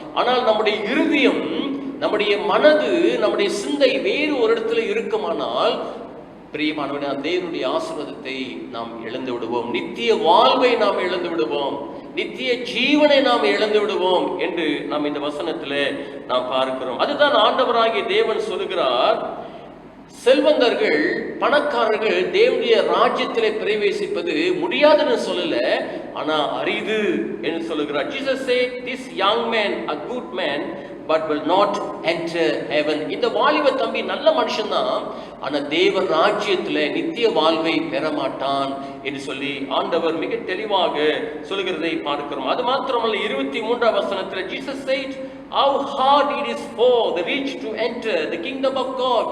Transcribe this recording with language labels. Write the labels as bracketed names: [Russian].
[Tamil] ஆனால் நம்முடைய இருதயம், நம்முடைய மனது, நம்முடைய சிந்தை வேறு ஒரு இடத்துல இருக்குமானால் பிரியமானவனே, தேவனுடைய ஆசீர்வாதத்தை நாம் இழந்து விடுவோம், நித்திய வாழ்வை நாம் இழந்து விடுவோம், நித்திய ஜீவனை நாம் இழந்து விடுவோம் என்று நாம் இந்த வசனத்தில் நாம் பார்க்கிறோம். அதுதான் ஆண்டவராகிய தேவன் சொல்லுகிறார், செல்வந்தர்கள், பணக்காரர்கள் தேவனுடைய ராஜ்யத்திலே பிரவேசிப்பது முடியாதுன்னு சொல்லல, ஆனா அரிது என்று சொல்லுகிறார். [English] Jesus said, this young man, a good man, but will not enter heaven. [Tamil] இந்த வாலிப தம்பி நல்ல மனுஷன் தான், ஆனா தேவ ராஜ்யத்துல நித்திய வாழ்வை பெற மாட்டான் என்று சொல்லி ஆண்டவர் மிக தெளிவாக சொல்லுகிறதை பார்க்கிறோம். அது மாத்திரமல்ல, 23ஆம் வசனத்தில் [English] Jesus said, how hard it is for the rich to enter the kingdom of God.